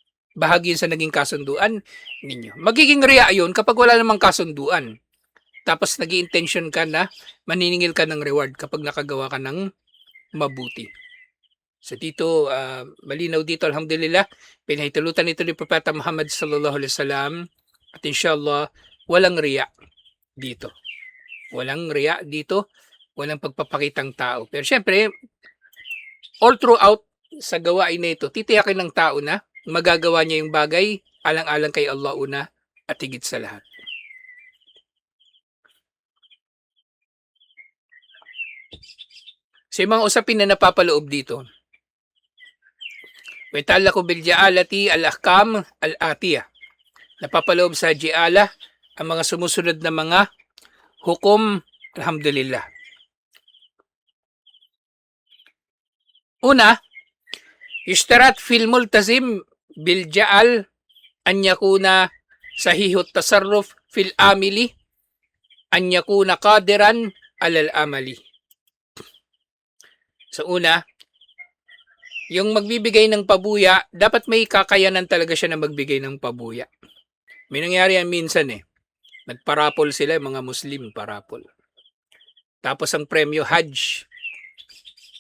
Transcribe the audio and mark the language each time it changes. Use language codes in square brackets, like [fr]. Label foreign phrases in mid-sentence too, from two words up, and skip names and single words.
[tl] Magiging riya yun kapag wala namang kasunduan. Tapos nag-i-intention ka na maniningil ka ng reward kapag nakagawa ka ng mabuti. So dito, malinaw dito, alhamdulillah, pinahitulutan ito ni Propeta Muhammad [ar] صلى الله عليه وسلم [tl] at inshallah, walang riya dito. Walang pagpapakitang tao. Pero syempre, [en] all throughout [tl] sa gawain na ito, titiyakin ng tao na magagawa niya yung bagay alang-alang kay Allah una at higit sa lahat. So yung mga usapin na napapaloob dito, [ar] ويتعلق بالجعالة الأحكام الآتية. [tl] Napapaloob sa ji'ala ang mga sumusunod na mga hukom, alhamdulillah. [ar] Una, يشترط في الملتزم بالجعل أن يكون صحيح التصرف في العامل أن يكون قادرا على العمل. [tl] So una, yung magbibigay ng pabuya, dapat may kakayanan talaga siya na magbigay ng pabuya. May nangyari yan minsan eh. Nagparapol sila, mga Muslim parapol. Tapos ang premyo Hajj.